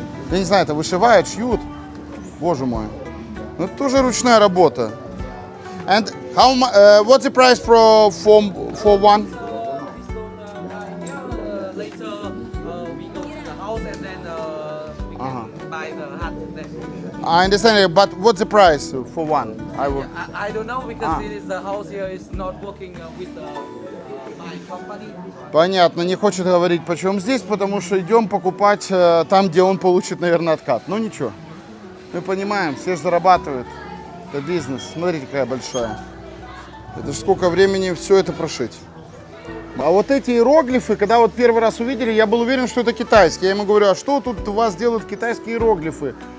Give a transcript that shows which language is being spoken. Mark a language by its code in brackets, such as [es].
[ru] Я не знаю, это вышивают, шьют. Боже мой, ну это тоже ручная работа. [en] And what's the price for one? Later we go to the house and then we can buy the hut there. I understand, but what's the price for one? I don't know because it is the house here is not working with my company. [ru] Понятно, не хочет говорить, почем здесь, потому что идем покупать там, где он получит, наверное, откат. Ну ничего, мы понимаем, все же зарабатывают. Это бизнес. Смотрите, какая большая. Это же сколько времени все это прошить. А вот эти иероглифы, когда вот первый раз увидели, я был уверен, что это китайские. Я ему говорю, а что тут у вас делают китайские иероглифы?